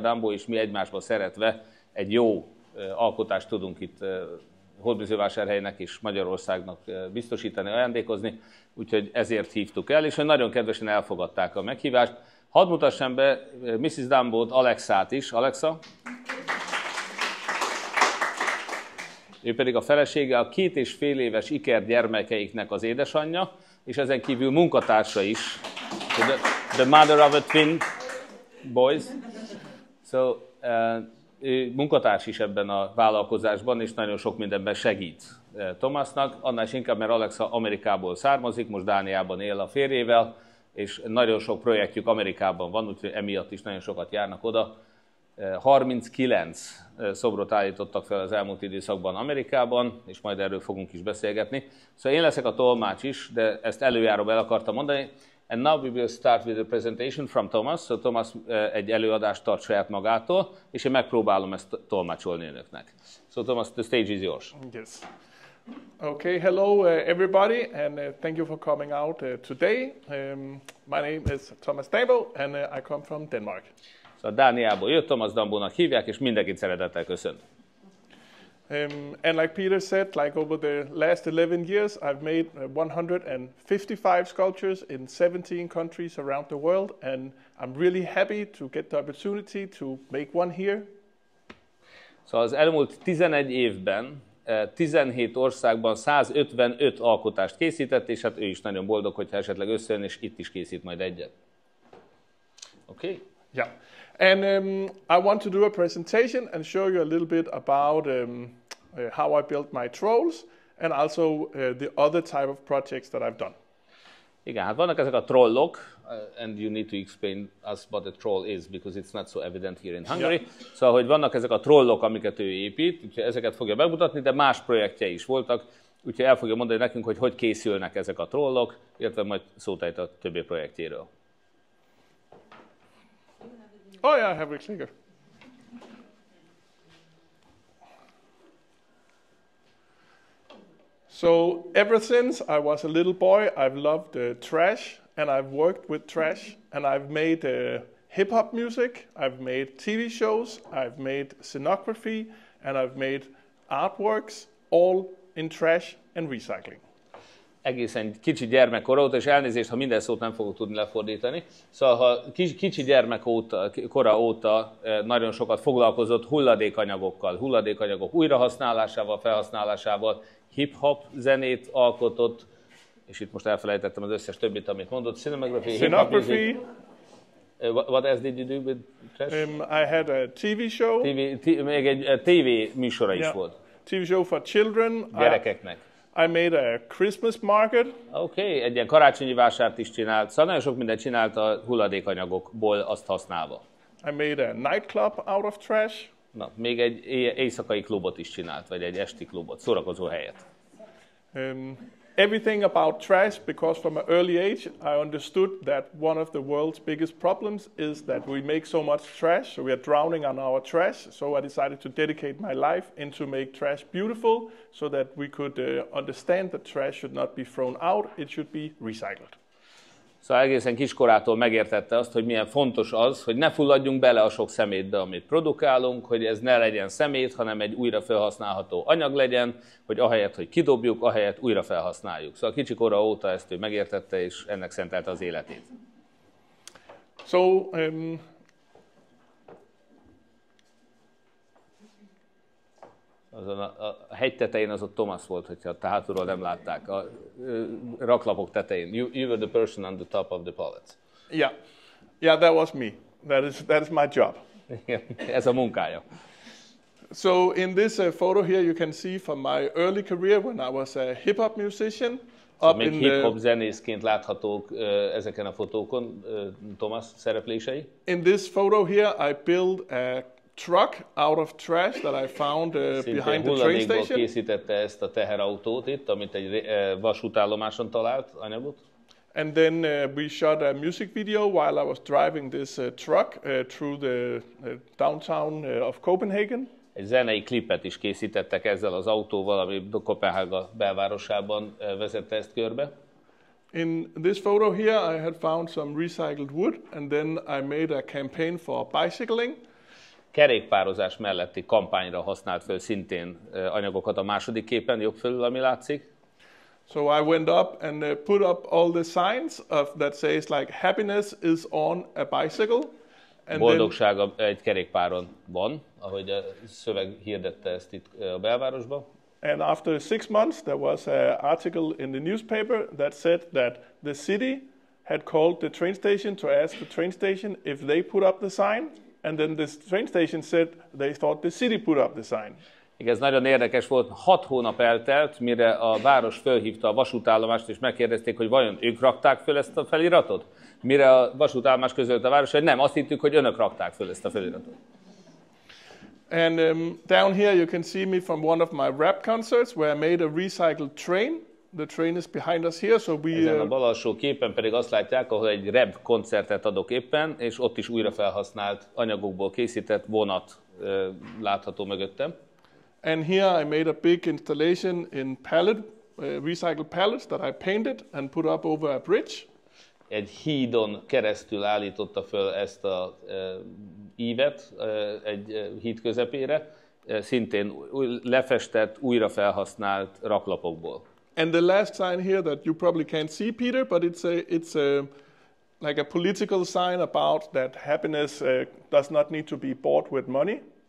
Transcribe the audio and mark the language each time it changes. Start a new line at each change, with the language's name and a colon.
Hungarian: Dambo és mi egymásba szeretve egy jó alkotást tudunk itt Hódmezővásárhelynek és Magyarországnak biztosítani, ajándékozni, úgyhogy ezért hívtuk el, és nagyon kedvesen elfogadták a meghívást. Hadd mutassam be Mrs. Dambót, Alexát is. Alexa? Ő pedig a felesége, a 2,5 éves ikergyermekeiknek az édesanyja, és ezen kívül munkatársa is.
English: The mother of a twin boys.
Hungarian: So, ő munkatárs is ebben a vállalkozásban, és nagyon sok mindenben segít Thomasnak. Annál is inkább, mert Alexa Amerikából származik, most Dániában él a férjével, és nagyon sok projektjük Amerikában van, úgyhogy emiatt is nagyon sokat járnak oda. 39 szobrot állítottak fel az elmúlt időszakban Amerikában, és majd erről fogunk is beszélgetni. Szóval én leszek a tolmács is, de ezt előjáróban el akartam mondani.
English: And now we will start with a presentation from Thomas.
Hungarian: So Thomas egy előadást tart saját magától, és én megpróbálom ezt tolmácsolni önöknek.
English: So Thomas, the stage is yours. Yes. Okay, hello everybody, and thank you for coming out today. My name is Thomas Dambo, and I come from Denmark.
Hungarian: Szóval Dániából jött, Dambónak hívják, és mindenkit szeretettel köszönt.
English: And like Peter said, like over the last 11 years, I've made 155 sculptures in 17 countries around the world, and I'm really happy to get the opportunity to make one here.
Hungarian: Szóval az elmúlt 11 évben 17 országban 155 alkotást készített, és hát ő is nagyon boldog, hogyha esetleg összejön, és itt is készít majd egyet. Oké? Okay? Yeah.
English: And I want to do a presentation and show you a little bit about how I built my trolls and also the other type of projects that I've done.
Hungarian: Igen, hát vannak ezek a trollok,
English: and you need to explain us what a troll is, because it's not so evident here in Hungary. Yeah.
Hungarian: Szóval, hogy vannak ezek a trollok, amiket ő épít, úgyhogy ezeket fogja bemutatni, de más projektjei is voltak, úgyhogy el fogja mondani nekünk, hogy készülnek ezek a trollok, illetve majd szót ejt a többi projektjéről.
English: Oh yeah, I have a clicker. So ever since I was a little boy, I've loved trash, and I've worked with trash, and I've made hip-hop music, I've made TV shows, I've made scenography, and I've made artworks, all in trash and recycling.
Hungarian: Egészen kicsi gyermekkora óta, és elnézést, ha minden szót nem fogok tudni lefordítani. Szóval, ha kicsi gyermekkora óta nagyon sokat foglalkozott hulladékanyagok újrahasználásával, felhasználásával, hip-hop zenét alkotott, és itt most elfelejtettem az összes többit, amit mondott.
English: Scenography. What else did you do with trash? I had a TV show.
Hungarian: Még egy TV műsora is volt.
English: TV show for children.
Hungarian: Gyerekeknek.
English: I made a Christmas market.
Hungarian: Oké, egy ilyen karácsonyi vásárt is csinált, szóval nagyon sok mindent csinált a hulladékanyagokból azt használva.
English: I made a nightclub out of trash.
Hungarian: Na, még egy éjszakai klubot is csinált, vagy egy esti klubot, szórakozó helyet.
English: Everything about trash, because from an early age I understood that one of the world's biggest problems is that we make so much trash, so we are drowning on our trash. So I decided to dedicate my life into make trash beautiful, so that we could understand that trash should not be thrown out, it should be recycled.
Hungarian: Szóval egészen kiskorától megértette azt, hogy milyen fontos az, hogy ne fulladjunk bele a sok szemétbe, amit produkálunk, hogy ez ne legyen szemét, hanem egy újra felhasználható anyag legyen, hogy ahelyett, hogy kidobjuk, ahelyett újra felhasználjuk. Szóval kicsikora óta ezt ő megértette, és ennek szentelte az életét. So, azon a hegy tetején az ott Thomas volt, hogyha te hátulról nem látták, a raklapok tetején.
English: You were the person on the top of the pallets. Yeah, that was me. That is my job.
Hungarian: Ez a munkája.
English: So in this photo here you can see from my early career when I was a hip-hop musician.
Hungarian: Szóval még hip-hop zenészként láthatók ezeken a fotókon Thomas szereplései.
English: In this photo here I built a truck out of trash that I found behind the train station.
Hungarian: Készítette ezt a teherautót itt, amit egy vasútállomáson talált anyagot.
English: And then we shot a music video while I was driving this truck through the downtown of Copenhagen.
Hungarian: Egy zenei klipet is készítettek ezzel az autóval, ami Kopenhága belvárosában vezette ezt körbe.
English: In this photo here I had found some recycled wood and then I made a campaign for bicycling.
Hungarian: Kerékpározás melletti kampányra használt föl szintén anyagokat a második képen, jobb fölül, ami látszik.
English: So I went up and put up all the signs that says like happiness is on a bicycle. And
Hungarian: boldogság egy kerékpáron van, ahogy a szöveg hirdette ezt itt a belvárosban.
English: And after 6 months there was an article in the newspaper that said that the city had called the train station to ask the train station if they put up the sign. And then the train station said they thought the city put up the sign.
Hungarian: Igen, ez nagyon érdekes volt. 6 hónap eltelt, mire a város fölhívta a vasútállomást, és megkérdezték, hogy vajon ők rakták föl ezt a feliratot? Mire a vasútállomás közölte a város, hogy nem, azt hittük, hogy önök rakták föl ezt a feliratot.
English: And down here you can see me from one of my rap concerts where I made a recycled train. The train is behind us here, so we...
Hungarian: Ezen a bal alsó képen pedig azt látják, ahol egy rap koncertet adok éppen, és ott is újra felhasznált anyagokból készített vonat látható mögöttem.
English: And here I made a big installation in recycled pallets that I painted and put up over a bridge.
Hungarian: Egy hídon keresztül állította föl ezt a ívet egy híd közepére, szintén lefestett, újra felhasznált raklapokból.
English: And the last sign here that you probably can't see, Peter, but it's like a political sign about that happiness does not need to be bought with money.